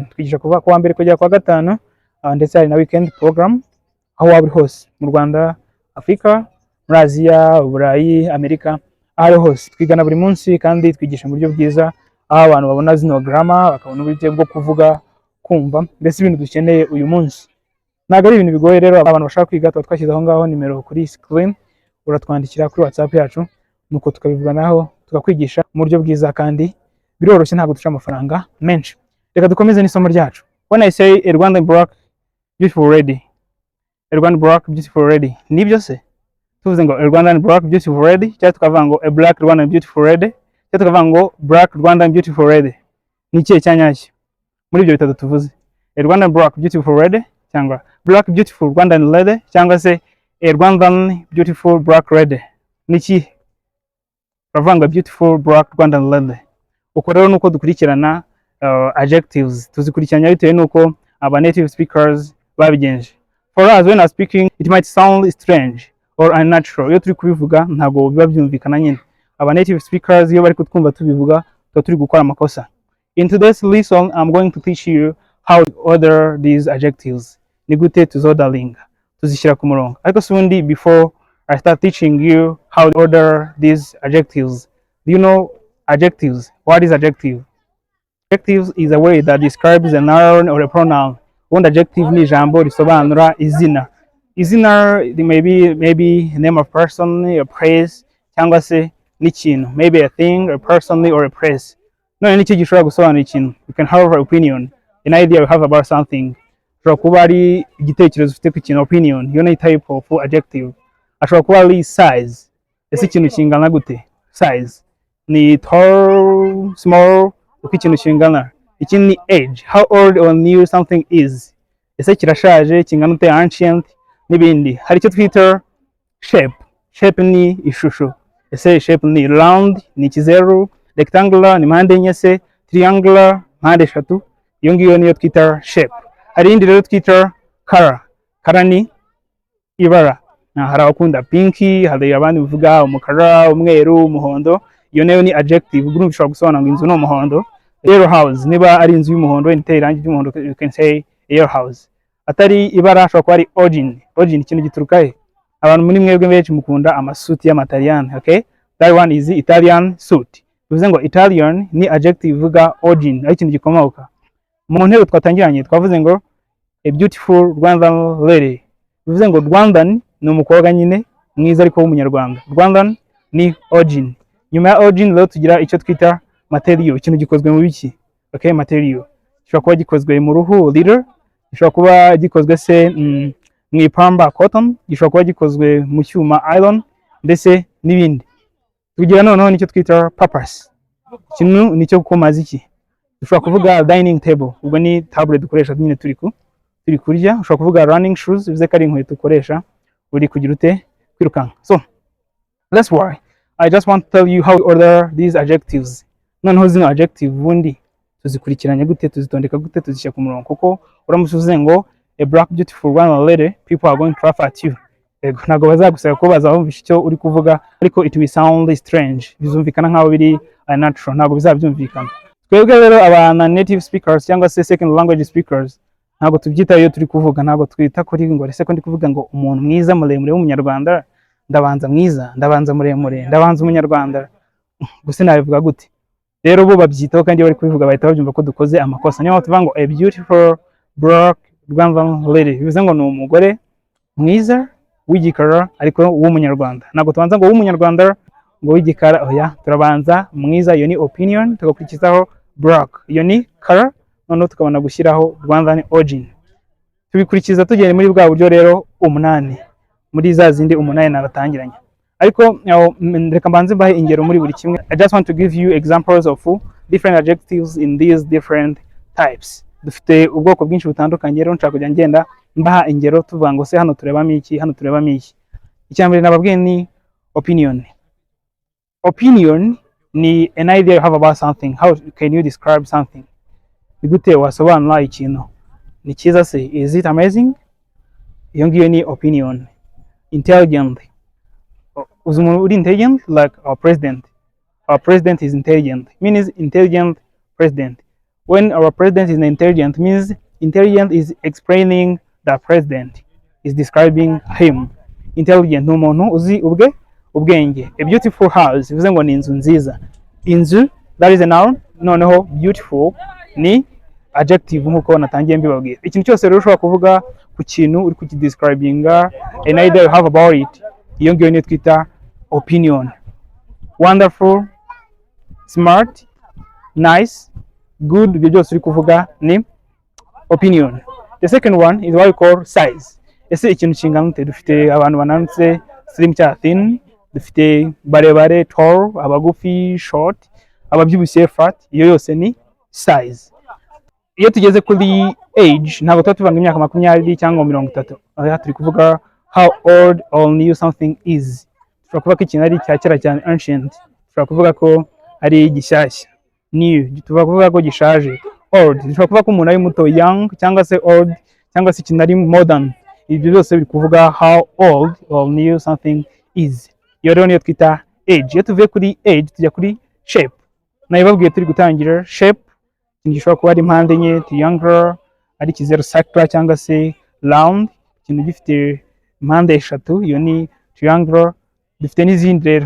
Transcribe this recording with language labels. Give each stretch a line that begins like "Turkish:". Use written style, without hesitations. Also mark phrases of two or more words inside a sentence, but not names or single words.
Kinyarwanda: Twigisha kuva ku wa mbere kugera kwa gatanu, ndetse hari na
English: weekend program
Kinyarwanda: aho waba hose mu Rwanda, Afrika, muri Aziya, Uburayi, Amerika, aho hose twigana buri munsi kandi twigisha mu buryo bwiza, aho abantu babona zino grammar bakabona uburyo bwo kuvuga, kumva, mbese ibintu dukeneye uyu munsi. Ntabwo ari ibintu bigoye rero. Abantu bashaka kwiga tuba twashyize aho ngaho nimero kuri screen, uratwandikira kuri WhatsApp yacu nuko tukabivuganaho tukakwigisha mu buryo bwiza kandi biroroshye, ntabwo duca amafaranga menshi. Reka dukomeze n'isomo ryacu.
English: When I say a Rwandan black beautiful lady, a Rwandan black beautiful lady,
Kinyarwanda: nibyo se? Tuvuze ngo
English: a Rwandan black beautiful lady
Kinyarwanda: cyangwa tukavuga ngo
English: a black Rwandan beautiful lady
Kinyarwanda: cyangwa tukavuga ngo
English: black Rwandan beautiful lady,
Kinyarwanda: ni ikihe cyanyacyo muri ibyo bitatu tuvuze?
English: A Rwandan black beautiful lady cyangwa black beautiful Rwandan lady
Kinyarwanda: cyangwa se
English: a Rwandan beautiful black lady,
Kinyarwanda: ni ikihe? Turavuga ngo
English: beautiful black Rwandan lady.
Kinyarwanda: Uko rero nuko dukurikirana adjectives, tuzikurikiranya bitewe nuko aba
English: native speakers
Kinyarwanda: babigenje.
English: For us, when I'm speaking, it might sound strange or unnatural.
Kinyarwanda: Iyo turi kubivuga ntabwo biba byumvikana nyine. Aba
English: native speakers
Kinyarwanda: iyo bari kutwumva tubivuga tuba turi gukora amakosa.
English: In today's lesson, I'm going to teach you how to order these adjectives.
Kinyarwanda: Ni gute tuzodalinga, tuzishyira ku murongo. Ariko sundi
English: before I start teaching you how to order these adjectives, do you know adjectives? What is adjective? Adjectives is a word that describes a noun or a pronoun. One adjective
Kinyarwanda: ni ijambo risobanura izina. Izina
English: maybe a name of person, a place,
Kinyarwanda: cyangwa se n'ikintu.
English: Maybe a thing, a person, or a place.
Kinyarwanda: No, nicyo gishobora gusobanura ikintu.
English: You can have an opinion, an idea you have about something.
Kinyarwanda: Ushobora kuba ari igitekerezo ufite ku kintu, opinion. Iyo ni
English: type of adjective.
Kinyarwanda: Ashobora kuba ari size. Ese ikintu kingana gute? Size. Ni tall, small, uko ikintu kingana. Ikindi ni age.
English: How old or new something is.
Kinyarwanda: Ese kirashaje, kingana ute, ancient, n'ibindi. Hari icyo twita shape. Shape ni ishusho. Ese shape ni round, ni ikizeru, rectangular ni mpande enye se, triangular mpande eshatu. Iyo ngiyo niyo twita shape. Hari indi rero twita color. Color ni ibara. Hari abakunda pinki, hari abandi bivuga umukara, umweru, umuhondo. Iyo nayo ni adjective. Ubwo ushobora gusobanura ngo inzu ni umuhondo.
English: Yellow house,
Kinyarwanda: niba ari inzu y'umuhondo iteye irangi ry'umuhondo,
English: you can say yellow house.
Kinyarwanda: Atari ibara ashobora kuba ari origin. Origin ikintu gituruka he? Abantu muri mwebwe benshi mukunda amasuti y'amataliyani, okay?
English: That one is Italian suit.
Kinyarwanda: Bivuze ngo Italian ni adjective ivuga origin, ari ikintu gikomoka. Mu ntero twatangiranye twavuze ngo
English: a beautiful Rwandan lady.
Kinyarwanda: Bivuze ngo Rwandan ni umukobwa nyine mwiza ariko w'umunyarwanda. Rwandan ni origin. Nyuma ya origin rero tugira icyo twita material, ikintu gikozwe mu biki?
English: Okay, material.
Kinyarwanda: Gishobora kuba gikozwe mu ruhu leather, gishobora kuba gikozwe se mu ipamba cotton, gishobora kuba gikozwe mu cyuma iron, ndetse n'ibindi. Tugira noneho nicyo twita purpose. Ikintu nicyo kumaza iki? Dushobora kuvuga
English: dining table,
Kinyarwanda: ubwo ni table dukoresha nyine turi turi kurya, ushobora kuvuga
English: running shoes
Kinyarwanda: bivuze ko ari inkweto ukoresha uri kugira ute kwirukanka.
English: So that's why I just want to tell you how we order these adjectives.
Kinyarwanda: Noneho zino adjective ubundi tuzikurikiranya gute, tuzitondeka gute, tuzishyira ku murongo, kuko uramutse uvuze ngo
English: a black beautiful one lady, people are going to laugh at you.
Kinyarwanda: Ego ntabwo bazagusaba ko bazabumvisha icyo uri kuvuga, ariko
English: it will sound strange,
Kinyarwanda: bizumvikana nkaho biri unnatural, ntabwo bizabyumvikana. Twebwe rero abana
English: native speakers
Kinyarwanda: cyangwa se
English: second language speakers
Kinyarwanda: ntabwo tubyitaho iyo turi kuvuga, ntabwo twita kuri ngo ese ko ndi kuvuga ngo umuntu mwiza muremure w'umunyarwanda, ndabanza mwiza, ndabanza muremure, ndabanza umunyarwanda, gusa nabivuga gute? Rero bo babyitaho kandi bari kubivuga bahita babyumva ko dukoze amakosa. Niyo tuvuga ngo
English: a beautiful black Rwandan lady,
Kinyarwanda: bivuze ngo ni umugore mwiza w'igikara ariko w'umunyarwanda. Ntabwo tubanza ngo w'umunyarwanda ngo w'igikara, oya, turabanza mwiza, iyo ni opinion, tugakurikizaho black, iyo ni color, noneho tukabona gushyiraho
English: Rwandan origin.
Kinyarwanda: Tubikurikiza tugere muri bwa buryo rero umunani, muri za zindi umunani nabatangiranye. Ariko reka mbanze mbahe ingero muri buri kimwe. I just want to give you examples of different adjectives in these different types. Dufite ubwoko bwinshi butandukanye, rero nshaka kujya ngenda mbaha ingero tuvuga ngo se hano turebamo iki, hano turebamo iki. Icyambere nababwiye ni opinion.
English: Opinion ni an idea you have about something. How can you describe something?
Kinyarwanda: Ni gute wasobanura ikintu? Ni cyiza se,
English: is it amazing?
Kinyarwanda: Iyo ngiyo ni opinion.
English: Intelligent.
Kinyarwanda: Uzi umuntu uri
English: intelligent, like our president. Our president is intelligent, means intelligent president. When our president is intelligent, means intelligent is explaining the president, is describing him.
Kinyarwanda: Intelligent ni umuntu uzi ubwenge. A beautiful house bivuze ngo ni inzu nziza. Inzu,
English: that is a noun.
Kinyarwanda: Noneho beautiful ni adjective nkuko natangiye mbibabwira. Ikintu cyose rero ushobora kuvuga ku kintu uri kukidescribinga,
English: an idea you have about it,
Kinyarwanda: iyo ngiyo niyo twita opinion.
English: Wonderful, smart, nice, good,
Kinyarwanda: ibyo byose uri kuvuga ni opinion.
English: The second one is what we call size.
Kinyarwanda: Ese ikintu kingana ute? Dufite abantu bananutse, slim cyangwa thin, dufite barebare, tall, abagufi, short, ababyibushye, fat, iyo yose ni size. Iyo tugeze kuri age, ntabwo tuba tuvanga imyaka 20 cyangwa 30. Aha turi kuvuga
English: how old or new something is.
Kinyarwanda: Tushobora kuvuga ko ikintu ari cya kera cyane, ancient. Tushobora kuvuga ko ari gishyashya, new. Tushobora kuvuga ko gishaje, old. Tushobora kuvuga ko umuntu ari muto, young, cyangwa se old, cyangwa se ikintu ari modern. Ibyo byose biri kuvuga
English: how old or new something is.
Kinyarwanda: Iyo rero niyo twita age. Iyo tuvuye kuri age tujya kuri shape. Nabibabwiye turi gutangira shape. Ikintu gishobora kuba ari impande enye, triangle, ari kizeru, circular cyangwa se round. Ikintu gifite impande eshatu, iyo ni triangle. Dufite n'izindi rero.